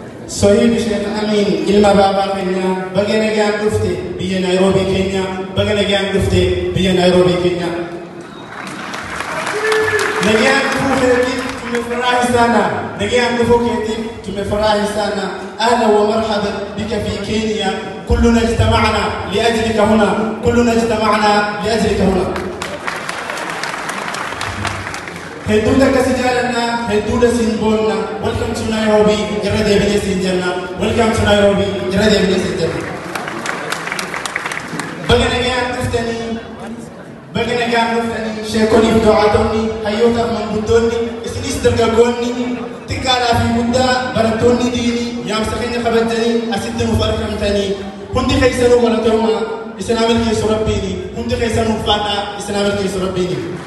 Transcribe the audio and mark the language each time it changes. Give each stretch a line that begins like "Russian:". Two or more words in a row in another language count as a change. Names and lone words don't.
Oromo: Sohiib Sheikh Amin, ilma baabaa keenya, baga nagaan dhufte biyya Naayiroobii keenya, baga nagaan dhufte biyya Naayiroobii keenya. Nagaan dhufuu keetiif
Swahili: tumefurahi sana,
Oromo: nagaan dhufuu keetiif
Swahili: tumefurahi sana.
Arabic: أهلا ومرحبا بك في Kenya. كلنا اجتمعنا لأجلك هنا، كلنا اجتمعنا لأجلك هنا.
Oromo: Hedduudha akkasi jaalannaa, hedduudha siin boonna.
English: Welcome to Nairobi,
Oromo: irra deebinee siin jenna.
English: Welcome to Nairobi,
Oromo: irra deebinee siin jenna. Baga nagaan dhuftanii, baga nagaan dhuftanii, sheekoniif du'aatonni, hayyootaaf manguddoonni, isinis dargaggoonni, xiqqaadhaa fi guddaa, barattoonni diinii, yaamsa keenya kabajanii, asitti nuuf argamtanii, hundi keessanuu galatoomaa, isin milkeessu Rabbiini, hundi keessanuu ulfaadhaa, isin milkeessu Rabbiini.